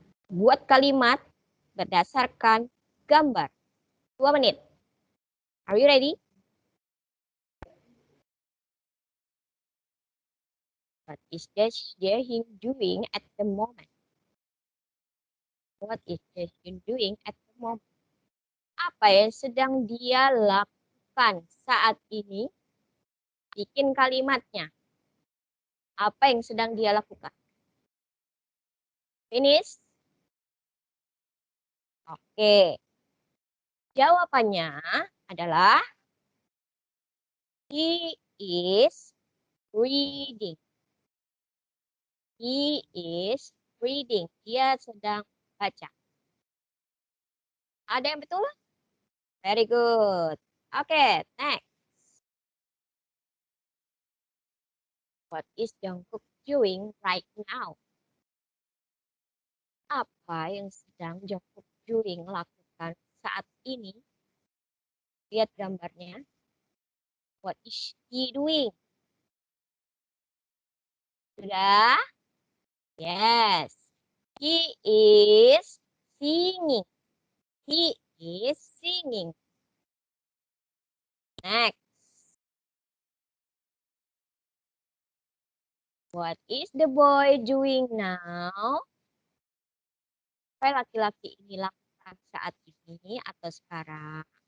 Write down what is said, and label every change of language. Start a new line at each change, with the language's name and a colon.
Indonesian: Buat kalimat berdasarkan gambar. 2 menit.
English: Are you ready? What is Jaehyun doing at the moment? What is Jaehyun doing at the moment?
Indonesian: Apa yang sedang dia lakukan saat ini? Bikin kalimatnya. Apa yang sedang dia lakukan? Finish? Oke. Jawabannya adalah
English: he is reading. He is reading.
Indonesian: Dia sedang baca. Ada yang betul?
English: Very good.
Indonesian: Oke, next.
English: What is Jungkook doing right now?
Indonesian: Apa yang sedang Jungkook doing lakukan saat ini? Lihat gambarnya.
English: What is he doing? Sudah? Yes. He is singing. He is singing. Next. What is the boy doing now?
Indonesian: Apa laki-laki ini lakukan saat ini atau sekarang?